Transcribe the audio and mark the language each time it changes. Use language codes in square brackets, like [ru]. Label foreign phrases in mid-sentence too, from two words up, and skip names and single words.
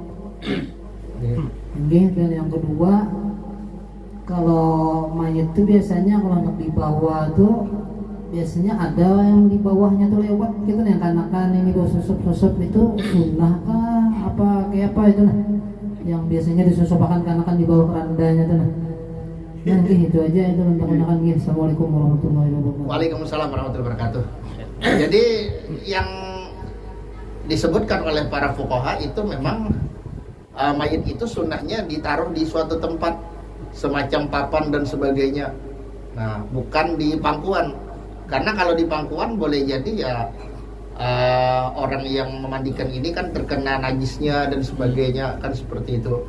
[bjn] Dan yang kedua, kalau mayit tuh biasanya kalau anak di bawah tuh biasanya ada yang di bawahnya tuh lewat gitu, yang kanakan ini tuh susuk itu sunnah kah apa kayak apa itu nah, yang biasanya disusupakan kanakan di bawah kerandanya tuh nah. Nah, itu aja itu untuk kanakan. [ar] السلام عليكم ورحمة الله وبركاته. وعليكم السلام ورحمة الله وبركاته. [id] Jadi yang disebutkan oleh para fuqaha itu memang mayit itu sunnahnya ditaruh di suatu tempat semacam papan dan sebagainya. Nah, bukan di pangkuan. Karena kalau di pangkuan boleh jadi ya orang yang memandikan ini kan terkena najisnya dan sebagainya, kan seperti itu.